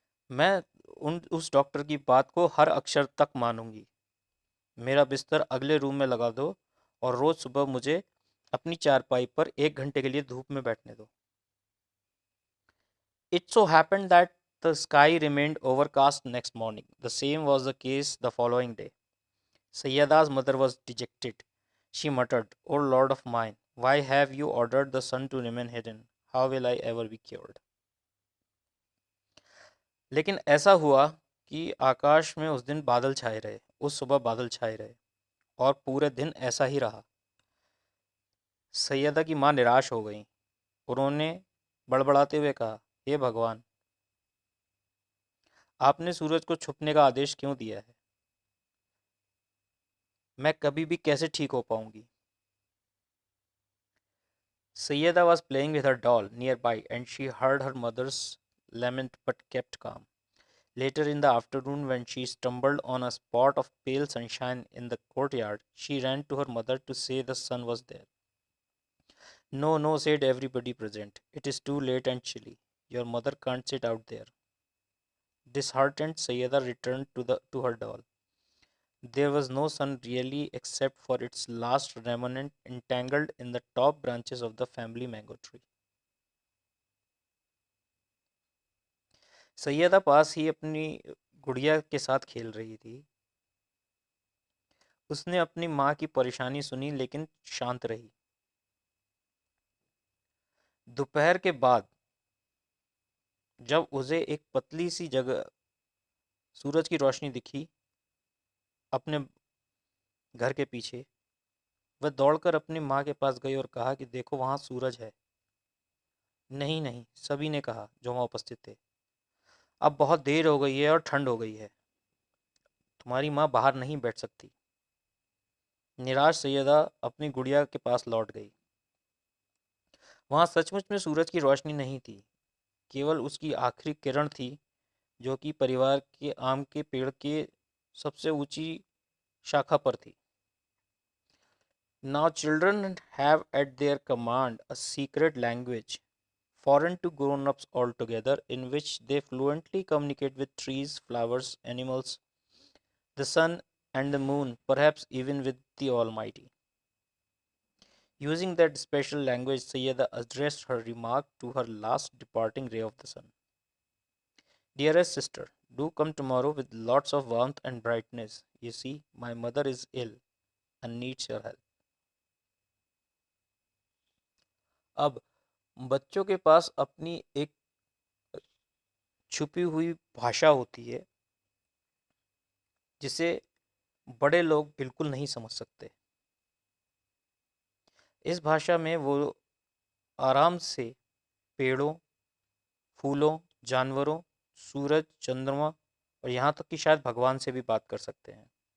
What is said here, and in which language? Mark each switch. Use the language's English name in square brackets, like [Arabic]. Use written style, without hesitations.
[Hindi] मैं उस डॉक्टर की बात को हर अक्षर तक मानूंगी। मेरा बिस्तर अगले रूम में लगा दो और रोज सुबह मुझे अपनी चारपाई पर 1 घंटे के लिए धूप में बैठने दो। [English] It so happened that the sky remained overcast next morning. The same was the case the following day. Sayyada's mother was dejected. She muttered, O Lord of mine, why have you ordered the sun to remain hidden? How will I ever be cured? [Hindi] लेकिन ऐसा हुआ कि आकाश में उस दिन बादल छाए रहे, उस सुबह बादल छाए रहे और पूरे दिन ऐसा ही रहा। सैयदा की माँ निराश हो गई। उन्होंने बड़बड़ाते हुए कहा, हे भगवान, आपने सूरज को छुपने का आदेश क्यों दिया है? मैं कभी भी कैसे ठीक हो पाऊंगी? [English] Sayyida was playing with her doll nearby and she heard her mother's lament but kept calm. Later in the afternoon, when she stumbled on a spot of pale sunshine in the courtyard, she ran to her mother to say the sun was there. No, no, said everybody present. It is too late and chilly. Your mother can't sit out there. Disheartened, Sayyida returned to her doll. There was no sun really except for its last remnant entangled in the top branches of the family mango tree. [Hindi] Syeda पास ही अपनी गुड़िया के साथ खेल रही थी। उसने अपनी माँ की परेशानी सुनी लेकिन शांत रही। दोपहर के बाद जब उसे एक पतली सी जगह सूरज की रोशनी दिखी अपने घर के पीछे, वह दौड़कर अपनी माँ के पास गई और कहा कि देखो वहाँ सूरज है। नहीं नहीं, सभी ने कहा जो वहाँ उपस्थित थे। अब बहुत देर हो गई है और ठंड हो गई है, तुम्हारी माँ बाहर नहीं बैठ सकती। निराश सैयदा अपनी गुड़िया के पास लौट गई। वहाँ सचमुच में सूरज की रोशनी नहीं थी, केवल उसकी आखिरी किरण थी जो कि परिवार के आम के पेड़ के सबसे ऊंची शाखा पर थी। [English] Now children have at their command a secret language, foreign to grown-ups altogether, in which they fluently communicate with trees, flowers, animals, the sun and the moon, perhaps even with the Almighty. Using that special language, Sayyida addressed her remark to her last departing ray of the sun. Dearest sister, do come tomorrow with lots of warmth and brightness. You see, my mother is ill and needs your help. [Hindi] अब बच्चों के पास अपनी एक छुपी हुई भाषा होती है जिसे बड़े लोग बिल्कुल नहीं समझ सकते। इस भाषा में वो आराम से पेड़ों, फूलों, जानवरों, सूरज, चंद्रमा और यहाँ तक कि शायद भगवान से भी बात कर सकते हैं।